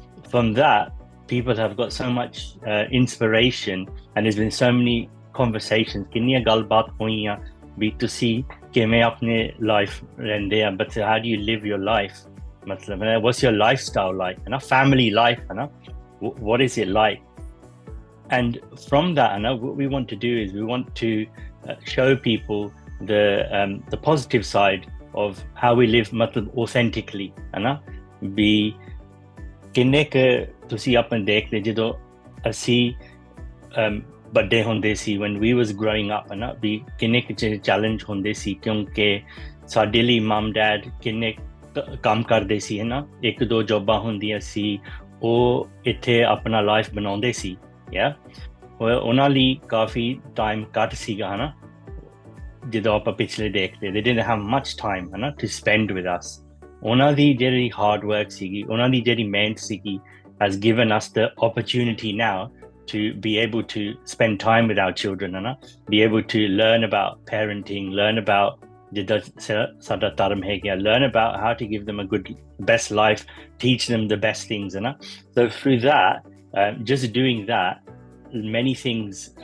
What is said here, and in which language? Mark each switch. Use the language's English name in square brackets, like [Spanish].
[English] from that people have got so much inspiration, and there's been so many conversations, [Punjabi] ਕਿੰਨੀਆਂ ਗੱਲਬਾਤ ਹੋਈਆਂ ਵੀ ਤੁਸੀਂ ਕਿਵੇਂ ਆਪਣੇ ਲਾਈਫ ਰਹਿੰਦੇ ਆ, [English] but how do you live your life, matlab what's your lifestyle like, family life, what is it like? And from that, what we want to do is we want to show people the positive side of how we live, authentically, [Punjabi] ਵੀ ਕਿੰਨੇ ਕੁ ਤੁਸੀਂ ਆਪਣੇ ਦੇਖਦੇ ਜਦੋਂ ਅਸੀਂ ਵੱਡੇ ਹੁੰਦੇ ਸੀ, [English] when we was growing up, [Punjabi] ਵੀ ਕਿੰਨੇ ਕੁ ਚੈਲੰਜ ਹੁੰਦੇ ਸੀ, ਕਿਉਂਕਿ ਸਾਡੇ ਲਈ ਮਮ ਡੈਡ ਕਿੰਨੇ ਕੰਮ ਕਰਦੇ ਸੀ, ਇੱਕ ਦੋ ਜੋਬਾਂ ਹੁੰਦੀਆਂ ਸੀ, ਉਹ ਇੱਥੇ ਆਪਣਾ ਲਾਈਫ ਬਣਾਉਂਦੇ ਸੀ, ਉਹਨਾਂ ਲਈ ਕਾਫੀ ਟਾਈਮ ਘੱਟ ਸੀਗਾ, ਜਦੋਂ ਆਪਾਂ ਪਿਛਲੇ ਦੇਖਦੇ, [English] they didn't have much time to spend with us. [Punjabi] ਉਹਨਾਂ ਦੀ ਜਿਹੜੀ ਹਾਰਡ ਵਰਕ ਸੀਗੀ, ਉਹਨਾਂ ਦੀ ਜਿਹੜੀ ਮਿਹਨਤ ਸੀਗੀ, [English] has given us the opportunity now to be able to spend time with our children, be able to learn about parenting, learn about [Punjabi] sada dharam hai gaya, [English] learn about how to give them a good, best life, teach them the best things, so through that, just doing that, many things